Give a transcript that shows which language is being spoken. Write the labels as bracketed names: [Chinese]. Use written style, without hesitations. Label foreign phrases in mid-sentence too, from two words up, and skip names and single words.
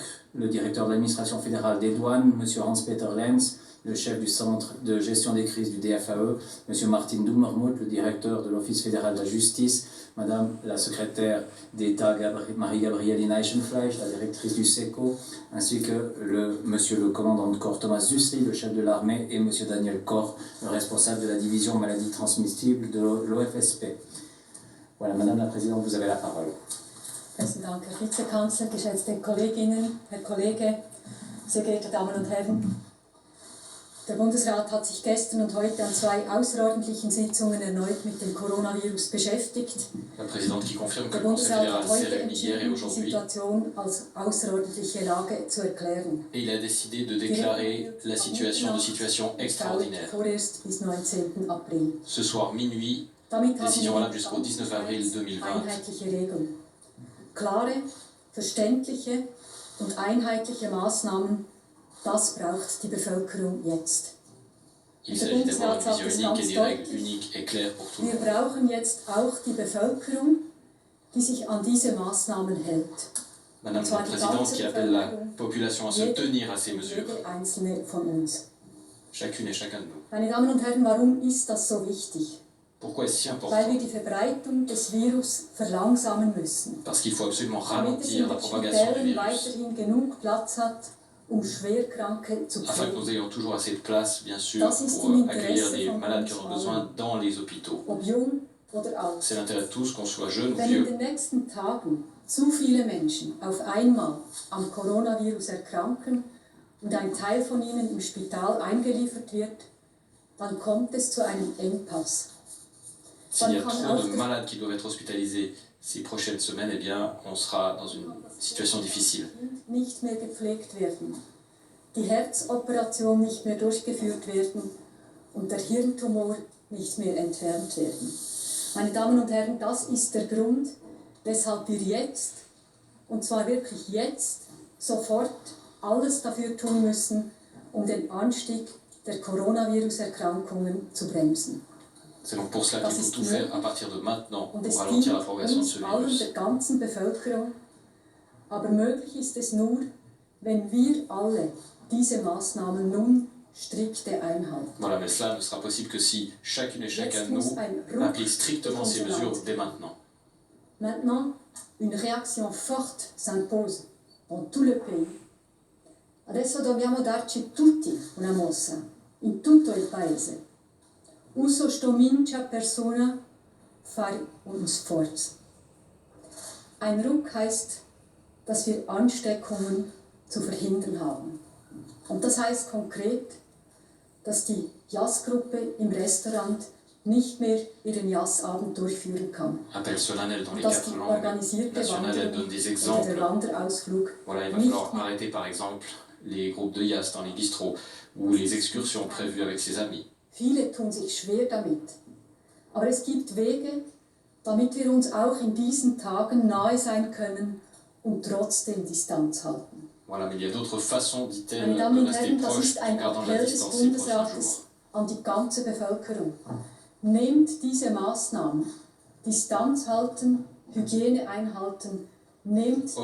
[French] le directeur de l'administration fédérale des douanes, Monsieur Hans-Peter Lenz, le chef du centre de gestion des crises du DFAE, Monsieur Martin Dummermuth, le directeur de l'Office fédéral de la justice, Madame la secrétaire d'État Marie-Gabrielle Neichenfleisch, la directrice du SECO, ainsi que Monsieur le commandant de corps Thomas Susli, le chef de l'armée, et Monsieur Daniel Corr, le responsable de la division maladies transmissibles de l'OFSP. Voilà, Madame la Présidente, vous avez la parole. [German] Besten Dank, Herr Vizekanzler, geschätzte Kolleginnen, Herr Kollege, sehr geehrte Damen und Herren. Der Bundesrat hat sich gestern und heute an 2 außerordentlichen Sitzungen erneut mit dem Coronavirus beschäftigt. [French] La présidente qui confirme que [German] Der [French] le Conseil [German] Bundesrat [French] fédéral [German] hat [French] s'est [German] heute [French] réuni hier et [German] entschieden, die [French] aujourd'hui. [German] Situation als außerordentliche Lage zu erklären. [French] Et il a décidé de déclarer la situation extraordinaire. [German] Vorerst bis 19. April. [French] Ce soir minuit, [German] Damit [French] décision [German] haben [French] valable jusqu'au 19 avril 2020. [German] einheitliche Regeln. Klare, verständliche und einheitliche Maßnahmen, das braucht die Bevölkerung jetzt. [French] Il s'agit d'avoir une vision unique et des règles uniques et claires pour tout le [German] Wir [French] monde. [German] brauchen jetzt auch die Bevölkerung, die sich an diese Maßnahmen hält. [French] Madame la Présidente qui appelle la population à se tenir à ces mesures, [German] Jede einzelne von uns. [French] chacune et chacun de nous. [German] Meine Damen und Herren, warum ist das so wichtig? [French] Pourquoi est-ce si [German] Weil [French] important? [German] wir die Verbreitung des Virus verlangsamen müssen. [French] Parce qu'il faut absolument [German] Damit es in [French] ralentir la [German] den [French] propagation du [German] Spitällen [French] virus [German] weiterhin genug Platz hat, Schwerkranke zu [French] afin que [German] pflegen. [French] nous ayons toujours assez de place, bien sûr, [German] Das ist [French] pour [German] im [French] accueillir [German] Interesse [French] les [German] von [French] malades qui [German] uns [French] en ont besoin [German] allen, [French] dans les hôpitaux. [German] ob jung oder alt. [French] C'est l'intérêt de tous, qu'on soit jeune ou [German] Wenn in [French] vieux. [German] den nächsten Tagen zu viele Menschen auf einmal am Coronavirus erkranken und ein Teil von ihnen im Spital eingeliefert wird, dann kommt es zu einem Engpass. [French] S'il y a trop de malades qui doivent être hospitalisés ces prochaines semaines, eh bien, on sera dans une situation difficile. [German] Nicht mehr gepflegt werden, die Herzoperation nicht mehr durchgeführt werden und der Hirntumor nicht mehr entfernt werden. Meine Damen und Herren, das ist der Grund, weshalb wir jetzt, und zwar wirklich jetzt, sofort alles dafür tun müssen, um den Anstieg der Coronavirus-Erkrankungen zu bremsen. [French] C'est donc pour cela qu'il faut tout faire à partir de maintenant [German] Und [French] pour [German] es [French] ralentir la [German] dient [French] progression de ce [German] uns allen, [French] virus. [German] der ganzen Bevölkerung. Aber möglich ist es nur, wenn wir alle diese Maßnahmen nun strikte einhalten. [French] Voilà, mais cela ne sera possible que si chacune et chacun de [German] Jetzt muss [French] nous [German] ein Ruck [French] applique strictement ces mesures dès maintenant. Maintenant, une réaction forte s'impose dans tout le pays. [Italian] Adesso dobbiamo darci tutti una mossa, in tutto il paese. Uso sto mincha persona fare un sforzo. [German] Ein Ruck heißt, dass wir Ansteckungen zu verhindern haben. Und das heißt konkret, dass die Jazzgruppe im Restaurant nicht mehr ihren Jazzabend durchführen kann. [French] Appel solennel dans les [German] Dass [French] 4 [German] die [French] langues [German] organisierte [French] nationales, elle donne [German] Wanderung [French] des [German] oder [French] exemples. [German] der Wanderausflug [French] Voilà, il va [German] nicht [French] falloir arrêter par exemple les groupes de jazz dans les bistrots ou les excursions prévues avec ses amis. [German] Viele tun sich schwer damit. Aber es gibt Wege, damit wir uns auch in diesen Tagen nahe sein können und trotzdem Distanz halten. [French] Voilà, mais il y a d'autres façons, dit-elle, [German] Meine Damen [French] de [German] und [French] rester [German] Herren, das [French] proche [German] ist [French] en [German] ein [French] gardant la [German] Appell des [French] distance ces prochains jours. [German] Bundesrates an die ganze Bevölkerung. Nehmt diese Maßnahmen, Distanz halten, Hygiene einhalten, nehmt diese